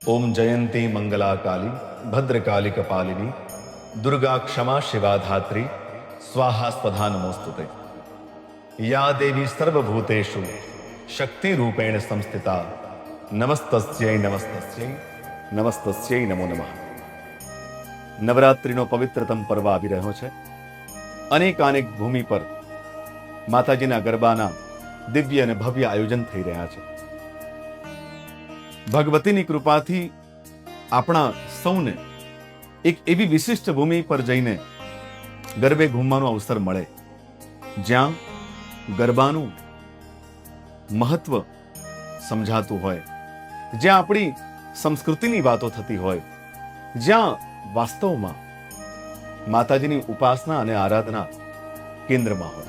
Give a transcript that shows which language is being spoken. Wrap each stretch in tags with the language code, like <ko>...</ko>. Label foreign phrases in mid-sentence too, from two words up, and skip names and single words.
<sa>ओम जयंती मंगला काली भद्रकाली कपालिनी दुर्गा क्षमा शिवा धात्री स्वाहा स्वधा नमोस्तुते। या देवी सर्वभूतेषु शक्ति रूपेण संस्थिता नमस्तस्यै नमस्तस्यै नमस्तस्यै नमो नमः।</sa> <gu>નવરાત્રિનો પવિત્રતમ પર્વ આવી રહ્યો છે। અનેક ભૂમિ પર માતાજીના ગરબાના દિવ્ય અને ભવ્ય આયોજન થઈ રહ્યા છે। ભગવતીની કૃપાથી આપણા સૌને એક એવી વિશિષ્ટ ભૂમિ પર જઈને ગરબે ઘૂમવાનો અવસર મળે, જ્યાં ગરબાનું મહત્વ સમજાતું હોય, જ્યાં આપણી સંસ્કૃતિની વાતો થતી હોય, જ્યાં વાસ્તવમાં માતાજીની ઉપાસના અને આરાધના કેન્દ્રમાં હોય।</gu>